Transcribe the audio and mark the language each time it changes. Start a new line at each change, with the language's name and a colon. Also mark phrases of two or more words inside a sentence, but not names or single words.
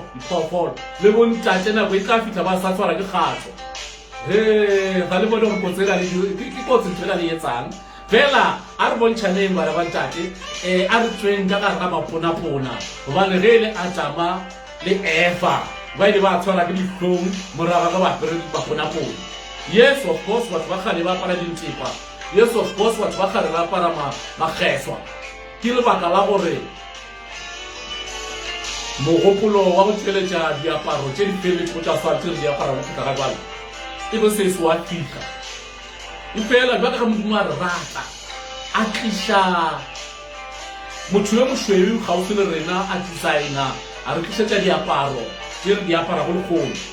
Northern Sotho: diphoofolo le bontate nako e tla fitlha ba sa tshwara ke kgatlo ga le bone gore kotsi ke kotsi ntho e le etsang fela a re bontšhaneng bana ba ntate a re tsweng ka gare ga maponapona gobane ge le Adama le Eva ba ile ba tshwara ke ditlhong morago ga bapere maponapona
English: yes of course
Northern Sotho: batho ba kgale ba apara dintepa
English: yes of course
Northern Sotho: batho ba kgale ba apara mageswa ke lebaka la gore mogopolo wa go tšweletša diaparo tše di feletse go tša fatshe re diapara go feta ga jwale e be se se wa fitlha e fela jwa ka modimo a re rata a tliša motho yo mošweu gaufi le rena a designer a re tlišetša diaparo tše re diapara go lekgolo